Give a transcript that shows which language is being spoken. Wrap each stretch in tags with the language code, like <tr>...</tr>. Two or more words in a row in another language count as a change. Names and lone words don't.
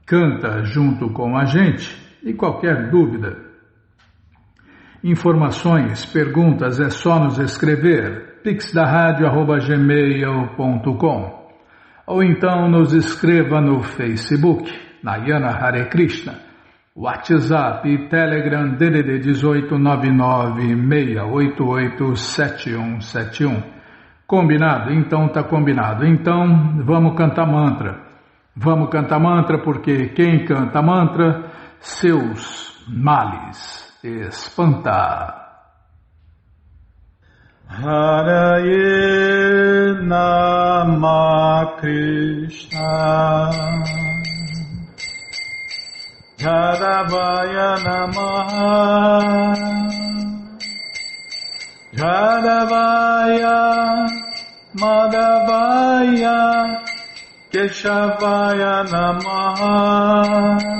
<pt>canta junto com a gente e qualquer dúvida, informações, perguntas, é só nos escrever pixdaradio@gmail.com ou então nos escreva no Facebook, Narayana Hare Krishna, WhatsApp e Telegram DDD 18 996887171. Combinado? Então tá combinado. Então vamos cantar mantra. Vamos cantar mantra porque quem canta mantra, seus males espanta.</pt> <sa>हरये नम कृष्ण जादवाय नमः जादवाय माधवाय केशवाय नमः</sa>